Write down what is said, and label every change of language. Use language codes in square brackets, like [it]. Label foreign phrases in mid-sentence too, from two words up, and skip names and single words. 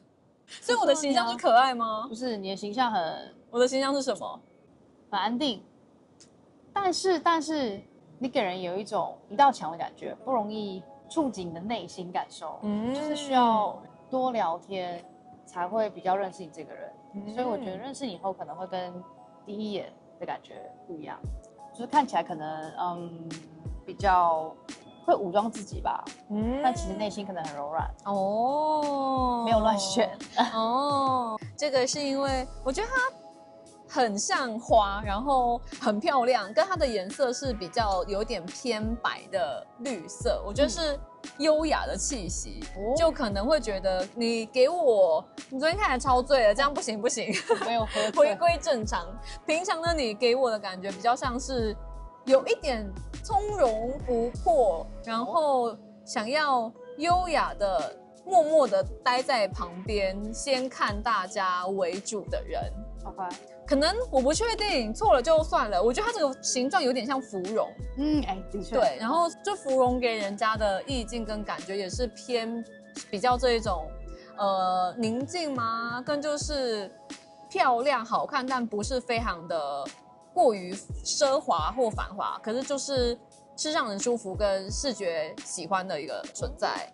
[zh] 所以我的形象是可愛嗎？不是，你的形象很，我的形象是什麼？很安定，但是你給人有一种一道牆的感覺，不容易觸及你的內心感受，就是需要多聊天才會比較認識你這個人，所以我覺得認識你以後可能會跟第一眼的感覺不一樣，就是看起來可能比較會武裝自己吧，但其實內心可能很柔軟哦，沒有亂選哦，這個是因為我覺得它很像花，然後很漂亮，跟它的顏色是比較有點偏白的綠色，我覺得是優雅的氣息，就可能會覺得你給我，你昨天看起來超醉了，這樣不行，沒有喝回歸正常。平常的你給我的感覺比較像是有一點從容不迫，然後想要優雅的默默的待在旁邊，先看大家為主的人。 OK，可能我不確定，錯了就算了。我覺得它這個形狀有點像芙蓉，的確，對。然後就芙蓉給人家的意境跟感覺也是偏比較這一種寧靜嗎？跟就是漂亮好看，但不是非常的過於奢華或繁華，可是就是讓人舒服跟視覺喜歡的一個存在。